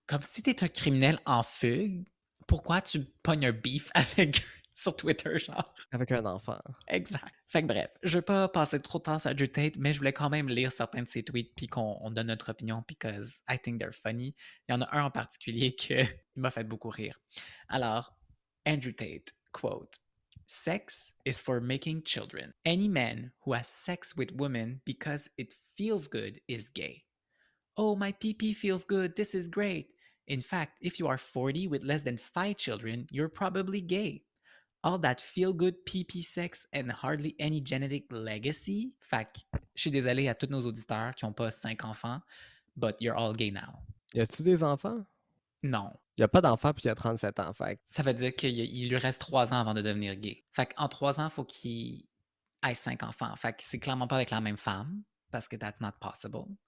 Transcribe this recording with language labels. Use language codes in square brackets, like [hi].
[fr] Comme si t'es un criminel en fugue, pourquoi tu pognes un beef avec sur Twitter, genre? Avec un enfant. Exact. Fait que bref, je veux pas passer trop de temps sur Andrew Tate, mais je voulais quand même lire certains de ses tweets puis qu'on donne notre opinion [en] because I think they're funny. [fr] Il y en a un en particulier qui m'a fait beaucoup rire. [en] Alors, Andrew Tate, quote, Sex is for making children. Any man who has sex with women because it feels good is gay. Oh, my PP feels good. This is great. In fact, if you are 40 with less than 5 children, you're probably gay. All that feel good PP sex and hardly any genetic legacy. [fr] Fait que je suis désolé à tous nos auditeurs qui n'ont pas 5 enfants, [en] but you're all gay now. [fr] Y a-tu des enfants? Non. Y a pas d'enfant, puis il y a 37 ans. Fait que Ça veut dire qu'il lui reste 3 ans avant de devenir gay. Fait qu'en 3 ans, il faut qu'il ait 5 enfants. Fait que c'est clairement pas avec la même femme, parce que [en] that's not possible.